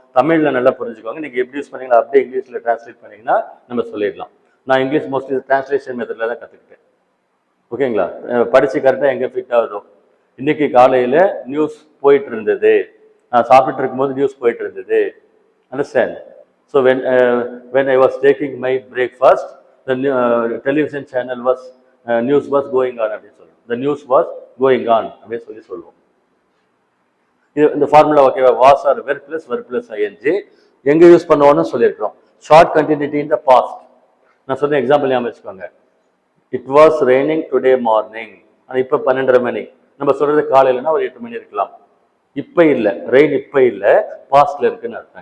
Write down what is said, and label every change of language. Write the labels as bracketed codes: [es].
[ta] தமிழ்ல நல்லா புரிஞ்சுக்கோங்க. நீங்க எப்படி யூஸ் பண்ணீங்களா அப்படியே இங்கிலீஷ்ல டிரான்ஸ்லேட் பண்ணீங்கன்னா நம்ம சொல்லிடலாம். நான் இங்கிலீஷ் மோஸ்ட்லி டிரான்ஸ்லேஷன் மெத்தட்ல தான் கற்றுக்கிட்டேன். ஓகேங்களா? படிச்சு கரெக்டாக எங்கே ஃபிட் ஆகுதோ. இன்னைக்கு காலையில் நியூஸ் போயிட்டு இருந்தது, நான் சாப்பிட்டு இருக்கும்போது நியூஸ் போயிட்டு இருந்தது. Understand? [en] so when I was taking my breakfast, the television channel was news was going on [ta] அப்படின்னு சொல்லுவோம். [en] The news was going on [ta] அப்படின்னு சொல்லி சொல்லுவோம். இது இந்த ஃபார்முலா ஓகேவா? Was R where plus where plus ING எங்க யூஸ் பண்ணுவோம்னு சொல்லியிருக்கிறோம். Short continuity in the past. நான் சொன்ன எக்ஸாம்பிள் ஞாபகம் வச்சுக்கோங்க. [en] it was raining today morning, [ta] ஆனால் இப்போ 12:30 மணி. நம்ம சொல்றது காலையிலனா ஒரு 8 மணி இருக்கலாம். இப்போ இல்லை, ரெயின் இப்போ இல்லை, பாஸ்ட்ல இருக்குன்னு அர்த்தம்.